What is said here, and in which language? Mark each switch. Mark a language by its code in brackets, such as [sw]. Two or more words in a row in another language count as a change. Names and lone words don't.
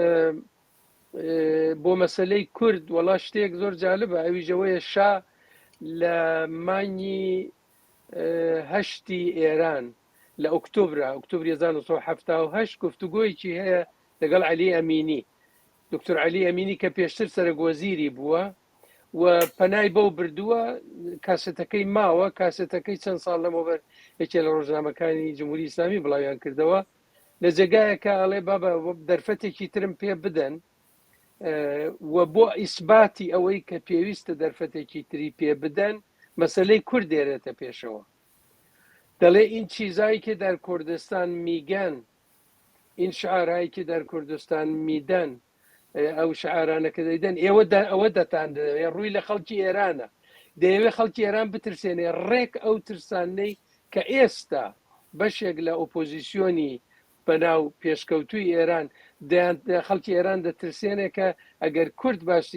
[ckb] بۆ مەسەلەی کورد وەڵا شتێک زۆر جالبە ئەویژەوەیە شا لە مانگی هەشتی ئێران لە ئۆکتۆبری 1970 گفتوگۆیەکی هەیە لەگەڵ عەلی ئەمینی دکتۆر عەلی ئەمینی کە پێشتر سەرۆکوەزیری بووە و پەنای بەو بردووە کاسێتەکەی ماوە کاسێتەکەی چەند ساڵ لەمەوبەر یەکێ لە ڕۆژنامەکانی جمهوری ئیسلامی بڵاویان کردەوە لە جێگایەکە ئەڵێ بابە دەرفەتێکی ترم پێ بدەن و بۆ ئیسباتی ئەوەی کە پێویستە دەرفەتێکی تری پێ بدەن مەسەلەی کورد دێرێتە پێشەوە دەڵێ [fa] این چیزایی که در کردستان میگن این شعارهایی که در کردستان میدن [ckb] ئەو شعارانە کە دەیدەن ئێوە دەتان ڕووی لە خەڵکی ئێرانە دەیەوێت خەڵکی ئێران بترسێنێ ڕێک ئەو ترسانەی کە ئێستا بەشێک لە ئۆپۆزیسیۆنی بەناو پێشکەوتوی ئێران خەڵکی ئێران دەترسێنێ کە ئەگەر کورد باشی